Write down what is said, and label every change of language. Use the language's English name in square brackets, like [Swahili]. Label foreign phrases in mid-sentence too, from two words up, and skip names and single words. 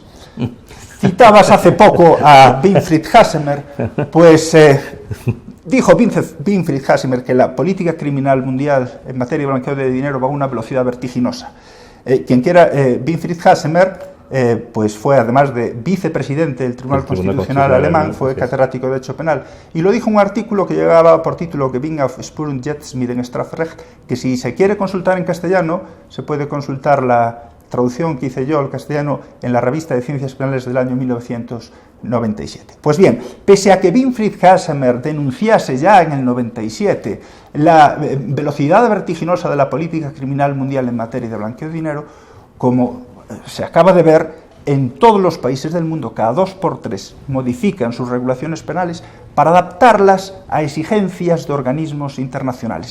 [Spanish] Citabas hace poco a Winfried Hassemer, pues dijo Winfried Hassemer que la política criminal mundial en materia de blanqueo de dinero va a una velocidad vertiginosa. Quien quiera, Winfried Hassemer, pues fue, además de vicepresidente del Tribunal Constitucional alemán, fue catedrático de Derecho Penal, y lo dijo en un artículo que llevaba por título Gewinn auf Spuren jetzt mit dem Strafrecht, que si se quiere consultar en castellano, se puede consultar la traducción que hice yo al castellano en la revista de Ciencias Penales del año 1997. Pues bien, pese a que Winfried Hassemer denunciase ya en el 97 la velocidad vertiginosa de la política criminal mundial en materia de blanqueo de dinero, como se acaba de ver, en todos los países del mundo, cada 2 por 3, modifican sus regulaciones penales para adaptarlas a exigencias de organismos internacionales.